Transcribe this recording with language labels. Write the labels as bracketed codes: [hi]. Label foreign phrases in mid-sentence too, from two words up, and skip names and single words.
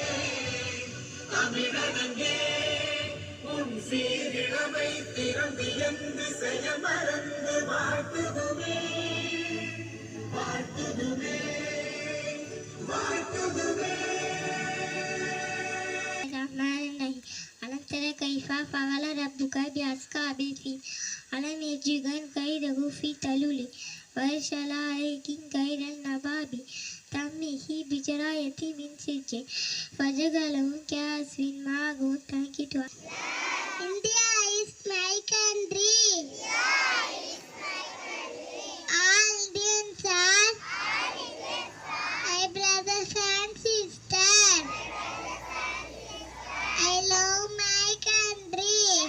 [ta] தமிழனங்கே உன் சீரிழமை திறந்து என் திசைய மறந்து வாழ்த்துதுமே வாழ்த்துதுமே வாழ்த்துதுமே. [ar] ألم تر كيف فعل ربك بأصحاب الفيل ألم يجعل كيده في تضليل وأرسل عليهم طيرا أبابيل ترميهم بحجارة من سجيل فجعلهم كعصف مأكول. [en] Thank you to us. India is my country. All Indians are my brothers and sisters. I love my country.